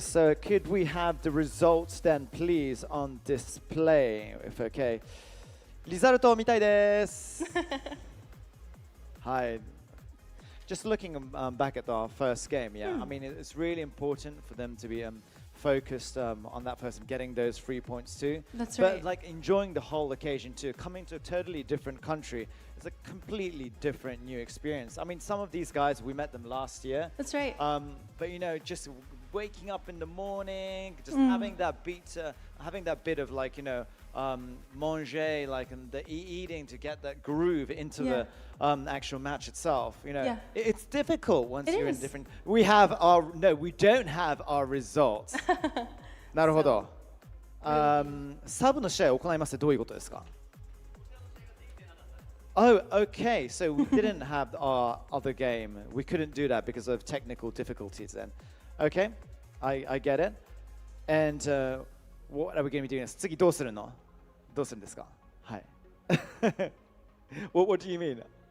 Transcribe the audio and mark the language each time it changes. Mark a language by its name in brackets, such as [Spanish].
[English] So could we have the results then, please, on display, if okay? [Japanese] リザルトを見たいです。 [English] Hi. Just looking back at our first game, I mean, it's really important for them to be focused on that person, getting those 3 points too. That's right. But like enjoying the whole occasion too. Coming to a totally different country is a completely different new experience. I mean, some of these guys, we met them last year. That's right. But just waking up in the morning, just having that bit of like, manger, like the eating to get that groove into the actual match itself. It's difficult once you're in different. We don't have our results. [Japanese] なるほど。サブの試合を行いますってどういうことですか? [English] Oh, okay. So we didn't have our other game. We couldn't do that because of technical difficulties then. Okay, I get it. And what are we going to be doing? [Japanese] 次どうするの？どうするんですか？はい。 [English] what do you mean?